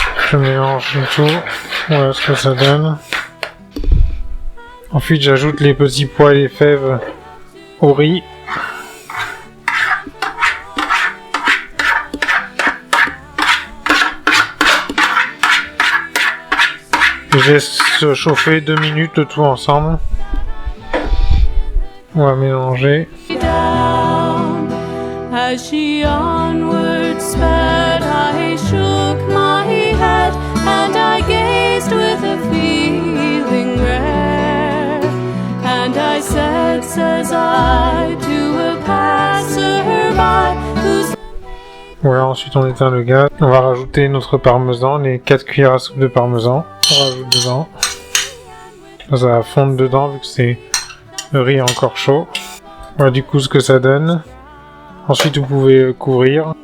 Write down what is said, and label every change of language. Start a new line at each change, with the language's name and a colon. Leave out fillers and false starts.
French: Je mélange le tout. Voilà ce que ça donne. Ensuite, j'ajoute les petits pois et les fèves au riz. Je laisse chauffer 2 minutes le tout ensemble. On va mélanger.
English: As she onward sped, I shook my head and I gazed with a feeling rare. And I said, says I, to a passer-by who's...
French: Voilà, ensuite on éteint le gaz. On va rajouter notre parmesan, les 4 cuillères à soupe de parmesan. On rajoute dedans. Ça va fondre dedans vu que c'est le riz est encore chaud. Voilà du coup ce que ça donne. Ensuite vous pouvez couvrir.